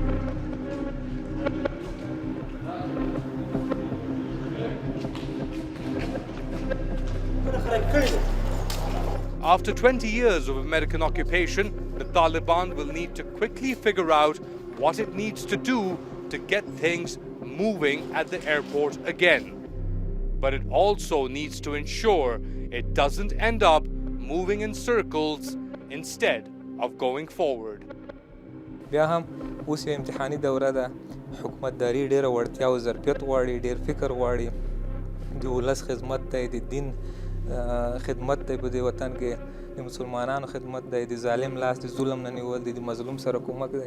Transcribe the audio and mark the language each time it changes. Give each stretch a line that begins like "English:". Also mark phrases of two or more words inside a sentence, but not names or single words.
English: After 20 years of American occupation, the Taliban will need to quickly figure out what it needs to do to get things moving at the airport again. But it also needs to ensure it doesn't end up moving in circles instead of going forward.
Pashto: بیا هم اوس یو امتحاني دوره ده. حکومت داري ډېره وړتیا او ظرفیت غواړي، ډېر فکر غواړي. د ولس خدمت دی، د دین خدمت دی په دې وطن کې، د مسلمانانو خدمت دی، د ظالم لاس د ظلم نه نیول دی، د مظلوم سره کومک دی.